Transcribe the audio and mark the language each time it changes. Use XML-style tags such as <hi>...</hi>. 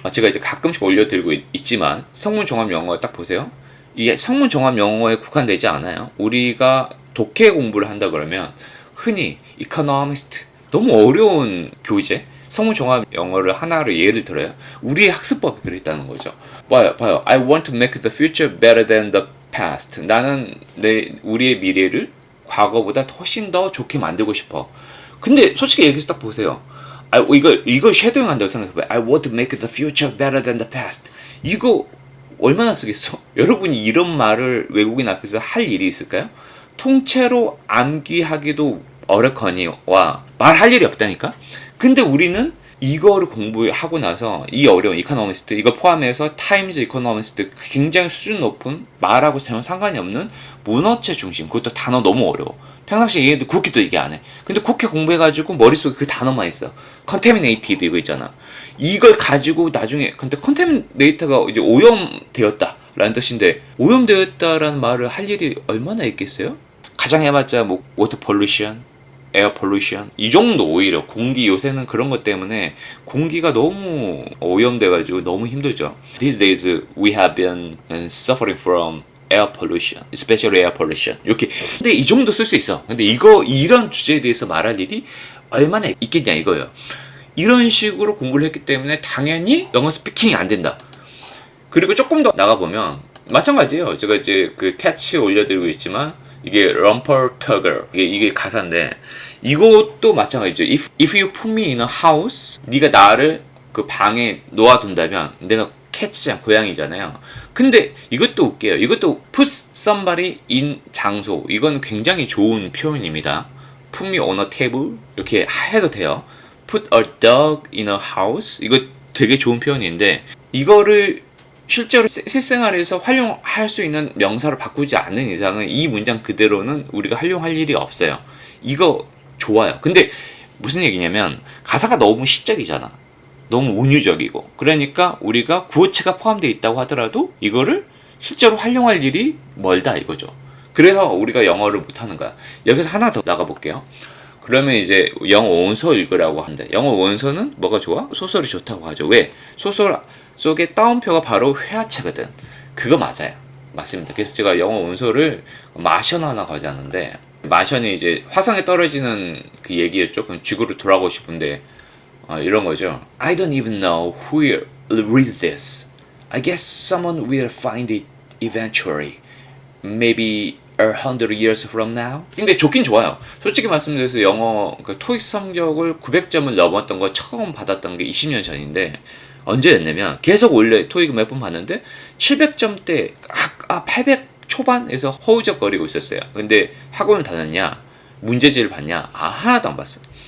<ko>제가 이제 가끔씩 올려드리고 있지만 성문 종합 영어 딱 보세요. 이게 성문 종합 영어에 국한되지 않아요. 우리가 독해 공부를 한다 그러면 흔히 economist 너무 어려운 교재 성문 종합 영어를 하나로 예를 들어요. 우리의 학습법이 그랬다는 거죠. 봐요.</ko> <en>I want to make the future better than the past.</en> <ko>나는 우리의 미래를 과거보다 훨씬 더 좋게 만들고 싶어. 근데 솔직히 여기서 딱 보세요. 이걸 쉐도잉 한다고 생각해봐요.</ko> <en>I want to make the future better than the past.</en> <ko>이거 얼마나 쓰겠어? 여러분이 이런 말을 외국인 앞에서 할 일이 있을까요? 통째로 암기하기도 어렵거니와 말할 일이 없다니까? 근데 우리는 이거를 공부하고 나서 이 어려운 이코노미스트 이거 포함해서 타임즈 이코노미스트 굉장히 수준 높은 말하고 전혀 상관이 없는 문어체 중심 그것도 단어 너무 어려워. 평상시에 얘네들 그렇게도 얘기 안 해. 근데 그렇게 공부해가지고 머릿속에 그 단어만 있어. 컨테미네이티드 이거 있잖아. 이걸 가지고 나중에 근데 컨테미네이터가 이제 오염되었다 라는 뜻인데 오염되었다라는 말을 할 일이 얼마나 있겠어요? 가장 해봤자 뭐 워터 폴루션 에어 폴루션 이 정도. 오히려 공기 요새는 그런 것 때문에 공기가 너무 오염돼가지고 너무 힘들죠.</ko> <en>These days we have been suffering from air pollution, especially air pollution.</en> <ko>이렇게. 근데 이 정도 쓸 수 있어. 근데 이런 주제에 대해서 말할 일이 얼마나 있겠냐 이거예요. 이런 식으로 공부를 했기 때문에 당연히 영어 스피킹이 안 된다. 그리고 조금 더 나가보면 마찬가지예요. 제가 이제 그 캐치 올려드리고 있지만 이게 rumper tugger 이게 가사인데 이것도 마찬가지죠.</ko> <en>If you put me in a house,</en> <ko>네가 나를 그 방에 놓아둔다면 내가 cat잖아, 고양이잖아요. 근데 이것도 웃겨요. 이것도</ko> <en>put somebody in</en> <ko>장소. 이건 굉장히 좋은 표현입니다.</ko> <en>put me on a table 이렇게 해도 돼요. put a dog in a house</en> <ko>이거 되게 좋은 표현인데 이거를 실제로 실생활에서 활용할 수 있는 명사로 바꾸지 않는 이상은 이 문장 그대로는 우리가 활용할 일이 없어요. 이거 좋아요. 근데 무슨 얘기냐면 가사가 너무 시적이잖아. 너무 은유적이고 그러니까 우리가 구어체가 포함되어 있다고 하더라도 이거를 실제로 활용할 일이 멀다 이거죠. 그래서 우리가 영어를 못하는 거야. 여기서 하나 더 나가볼게요. 그러면 이제 영어 원서 읽으라고 한대. 영어 원서는 뭐가 좋아? 소설이 좋다고 하죠. 왜? 소설 속에 따옴표가 바로 회화체거든. 그거 맞아요. 맞습니다. 그래서 제가 영어 원서를 마션 하나 가져왔는데 마션이 이제 화성에 떨어지는 그 얘기였죠. 그럼 지구로 돌아가고 싶은데 이런 거죠.</ko> <en>I don't even know who will read this. I guess someone will find it eventually. Maybe 100 years from now.</en> <ko>근데 좋긴 좋아요. 솔직히 말씀드려서 영어 그 토익 성적을 900점을 넘었던 거 처음 받았던 게 20년 전인데 언제였냐면 계속 원래 토익 몇 번 봤는데 700점대 800 초반에서 허우적거리고 있었어요. 근데 학원을 다녔냐 문제지를 봤냐 하나도 안 봤어.</ko>